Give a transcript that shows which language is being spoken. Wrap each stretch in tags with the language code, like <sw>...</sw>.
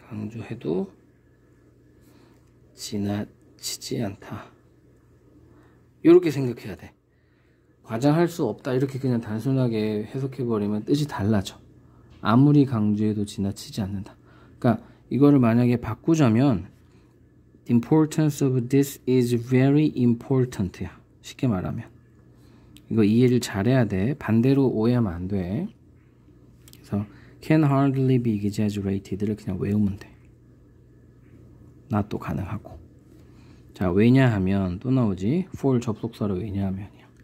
<ko>강조해도 지나치지 않다. 이렇게 생각해야 돼. 과장할 수 없다 이렇게 그냥 단순하게 해석해버리면 뜻이 달라져. 아무리 강조해도 지나치지 않는다.</ko> <en>그러니까 이거를 만약에 바꾸자면 The importance of this is very important야.</en> <ko>쉽게 말하면 이거 이해를 잘해야 돼. 반대로 오해하면 안 돼. 그래서</ko> <en>can hardly be exaggerated</en> <ko>를 그냥 외우면 돼. not도 가능하고. 자, 왜냐하면 또 나오지. for 접속사로 왜냐하면이야.</ko>